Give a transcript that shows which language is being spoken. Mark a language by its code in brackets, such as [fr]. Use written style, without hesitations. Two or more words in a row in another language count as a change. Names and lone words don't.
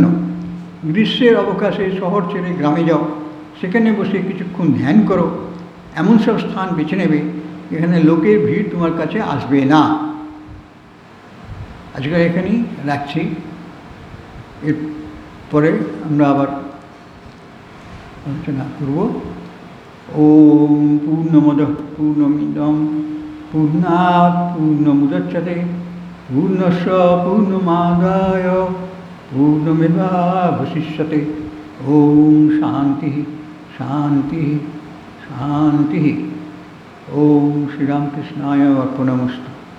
[bn] গ্রীষ্মের অবকাশে শহর ছেড়ে গ্রামে যাও, সেখানে বসে কিছুক্ষণ ধ্যান করো, এমন সব স্থান বেছে নেবে যেখানে লোকের ভিড় তোমার কাছে আসবে না। আজকাল এখানেই রাখছি, এরপরে আমরা আবার আলোচনা করব। [sa] ওম পূর্ণমদঃ পূর্ণমিদং পূর্ণাৎ পূর্ণমুদচ্যতে পূর্ণস্য পূর্ণমাদায় পূর্ণমেবাবশিষ্যতে। ওম শান্তি শান্তি শান্তি। ওম শ্রীরামকৃষ্ণায় অর্পণমস্তু।